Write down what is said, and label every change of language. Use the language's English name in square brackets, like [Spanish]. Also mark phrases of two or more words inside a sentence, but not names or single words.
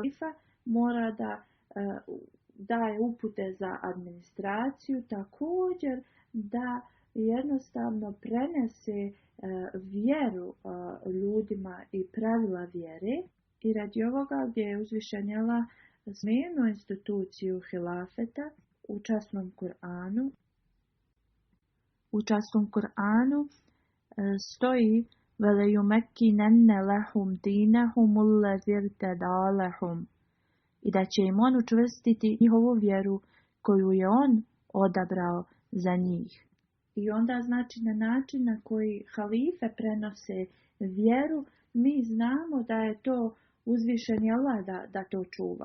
[Bosnian] Znači, halifa mora da daje upute za administraciju, također da jednostavno prenese vjeru ljudima i pravila vjere. I radi ovoga gdje je uzvišeni Allah spomenuo instituciju hilafeta u časnom Kur'anu. U časnom Kur'anu stoji [Arabic] وَلَيُمَكِّنَنَّ لَهُمْ دِينَهُمُ الَّذِي ارْتَضَىٰ لَهُمْ, [Bosnian] i da će im on učvrstiti njihovu vjeru koju je on odabrao za njih. I onda znači na način na koji halife prenose vjeru, mi znamo da je to uzvišeni Allah da to čuva.